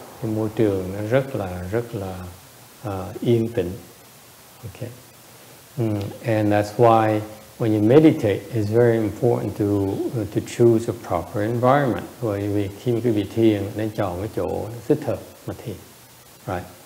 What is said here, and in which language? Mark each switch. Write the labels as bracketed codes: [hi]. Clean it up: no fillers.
[vi] Cái môi trường nó rất là yên tĩnh. [en] Okay, and that's why when you meditate, it's very important to choose a proper environment. [vi] Bởi vì khi quý vị thiền, nên chọn cái chỗ thích hợp mà thiền, right?